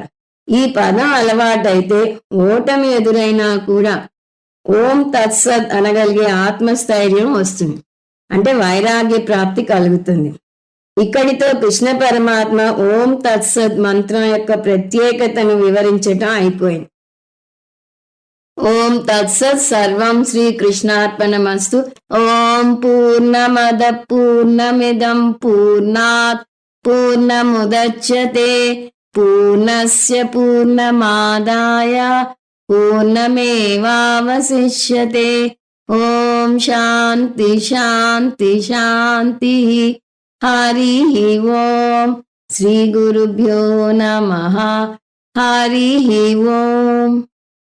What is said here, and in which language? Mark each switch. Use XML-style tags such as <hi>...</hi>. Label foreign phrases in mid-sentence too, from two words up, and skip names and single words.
<te>ఈ పదం అలవాటైతే ఓటమి ఎదురైనా కూడా</te> <sa>ఓం తత్సత్</sa> <te>అనగలిగే ఆత్మస్థైర్యం వస్తుంది. అంటే వైరాగ్య ప్రాప్తి కలుగుతుంది. ఇక్కడితో కృష్ణ పరమాత్మ</te> <sa>ఓం తత్సత్</sa> <te>మంత్రం యొక్క ప్రత్యేకతను వివరించటం అయిపోయింది.</te> <sa>ఓం తత్సత్. సర్వం శ్రీ కృష్ణార్పణమస్తు. ఓం పూర్ణమద పూర్ణమిదం పూర్ణాత్ పూర్ణముదచ్యతే పూర్ణస్య పూర్ణమాదాయ పూర్ణమేవావశిష్యతే. ఓం శాంతి శాంతి శాంతి. హరి ఓం. శ్రీ గురుభ్యో నమః. హరి ఓం.</sa>